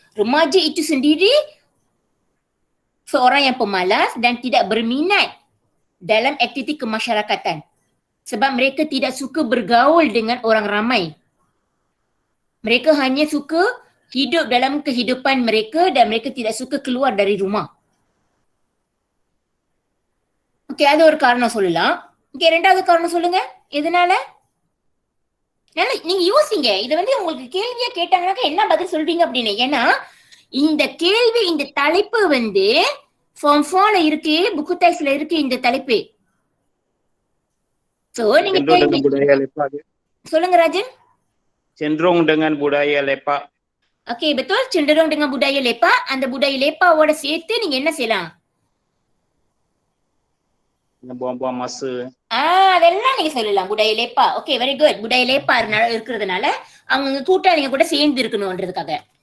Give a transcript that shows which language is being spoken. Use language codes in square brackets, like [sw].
[ms] Remaja itu sendiri seorang yang pemalas dan tidak berminat dalam aktiviti kemasyarakatan. Sebab mereka tidak suka bergaul dengan orang ramai. Mereka hanya suka hidup dalam kehidupan mereka dan mereka tidak suka keluar dari rumah. [ta] Okay, அது ஒரு காரணம் சொல்லலாம். Okay, ரெண்டாவது காரணம் சொல்லுங்க. எதனால? நீங்க யோசிங்க, இத வந்து உங்களுக்கு கேள்வியா கேட்டாங்கன்னாக்கா என்ன பதில் சொல்றீங்க அப்படின்னு. ஏன்னா இந்த கேள்வி, இந்த தலைப்பு வந்து ஃபார்ம் 4ல இருக்கு, புக்கு டைஸ்ல இருக்கு இந்த தலைப்பு. சோ நீங்க [ms] Cenderung [ta] கேள்வி [ms] dengan budaya lepak. [ta] சொல்லுங்க Rajan. [ms] Cenderung dengan budaya lepak. ஓகே, betul. cenderung dengan budaya lepak. [ta] அந்த [ms] budaya lepak [ta] வோட சேர்த்து நீங்க என்ன செய்யலாம்? [ms] Dengan buang-buang masa. [ta] அதெல்லாம் நீங்க சொல்லலாம். [ms] budaya lepak. [ta] Okay, very good. [ms] budaya lepak [ta] இருக்கிறதுனால அவங்க கூட்டாளிங்க கூட சேர்ந்து இருக்கணும்ன்றதுக்காக.